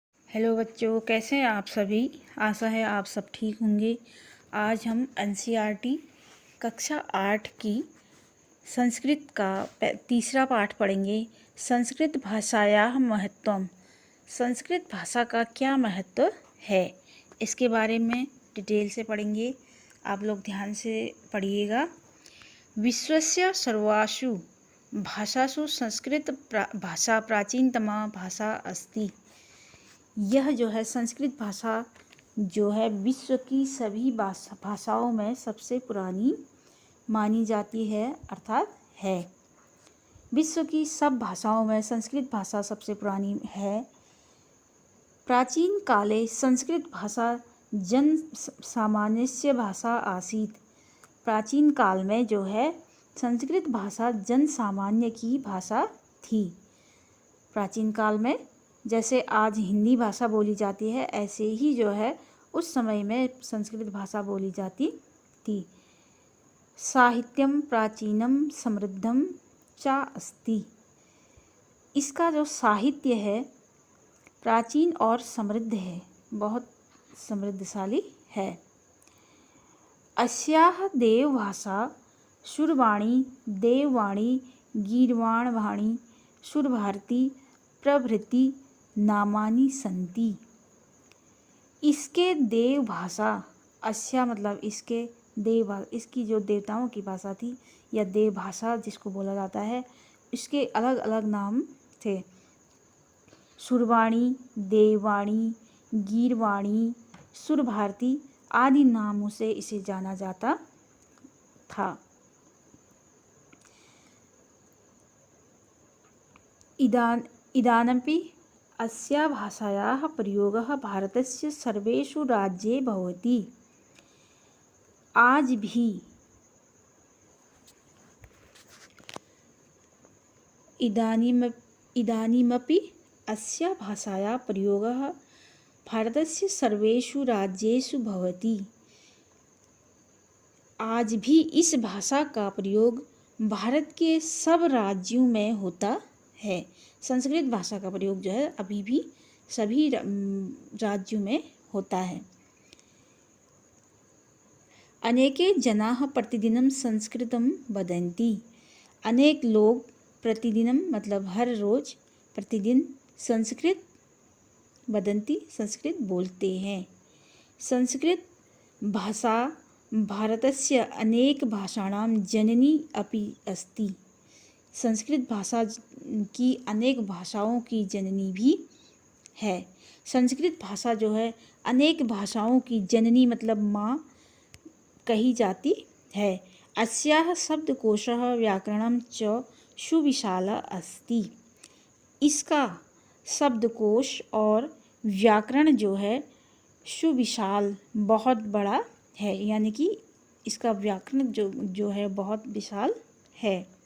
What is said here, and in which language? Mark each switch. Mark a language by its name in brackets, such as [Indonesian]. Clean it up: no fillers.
[Hindi] Hello बच्चों, कैसे हैं आप सभी। आशा है आप सब ठीक होंगे। आज हम एनसीईआरटी कक्षा 8 की संस्कृत का तीसरा पाठ पढ़ेंगे। [Sanskrit] संस्कृत भाषायाः महत्वम। [Hindi] संस्कृत भाषा का क्या महत्व है, इसके बारे में डिटेल से पढ़ेंगे। आप लोग ध्यान से पढ़िएगा। [Sanskrit] विश्वस्य सर्वासु भाषासु संस्कृत भाषा प्राचीनतमा भाषा अस्ति। [Hindi] यह जो है संस्कृत भाषा जो है विश्व की सभी भाषाओं में सबसे पुरानी मानी जाती है, अर्थात है। विश्व की सब भाषाओं में संस्कृत भाषा सबसे पुरानी है। [Sanskrit] प्राचीन काले संस्कृत भाषा जन सामान्यस्य भाषा आसीत्। [Hindi] प्राचीन काल में जो है संस्कृत भाषा जन सामान्य की भाषा थी। प्राचीन काल में जैसे आज हिंदी भाषा बोली जाती है, ऐसे ही जो है उस समय में संस्कृत भाषा बोली जाती थी। [Sanskrit] साहित्यम प्राचीनम समृद्धम च अस्ति। [Hindi] इसका जो साहित्य है प्राचीन और समृद्ध है, बहुत समृद्धशाली है। [Sanskrit] अस्याः देवभाषा सुरवाणी, देववाणी, गीर्वाणवाणी, सुरभारती प्रभृति नामानि संति। [Hindi] इसके देव भाषा, अस्या मतलब इसके देव, इसकी जो देवताओं की भाषा थी या देव भाषा जिसको बोला जाता है, इसके अलग अलग नाम थे। सुरवाणी, देववाणी, गीर्वाणी, सुरभारती आदि नामों से इसे जाना जाता था। [Sanskrit] इदानीमपि अस्या भाषायाः प्रयोगः भारतस्य सर्वेषु राज्ये भवति। [Hindi] आज भी [Sanskrit] इदानीमपि अस्या भाषायाः प्रयोगः भारतस्य सर्वेषु राज्येषु भवति। [Hindi] आज भी इस भाषा का प्रयोग भारत के सब राज्यों में होता है। संस्कृत भाषा का प्रयोग जो है अभी भी सभी राज्यों में होता है। [Sanskrit] अनेके जनाः प्रतिदिनं संस्कृतं वदन्ति। [Hindi] अनेक लोग प्रतिदिनं मतलब हर रोज, प्रतिदिन [Sanskrit] संस्कृत वदन्ति [Hindi] संस्कृत बोलते हैं। [Sanskrit] संस्कृत भाषा भारतस्य अनेक भाषाणां जननी अपि अस्ति। [Hindi] संस्कृत भाषा की अनेक भाषाओं की जननी भी है। संस्कृत भाषा जो है अनेक भाषाओं की जननी मतलब माँ कही जाती है। [Sanskrit] अस्याः शब्दकोशः व्याकरणं च सुविशाल अस्ति। [Hindi] इसका शब्दकोश और व्याकरण जो है सुविशाल बहुत बड़ा है, यानी कि इसका व्याकरण जो है बहुत विशाल है।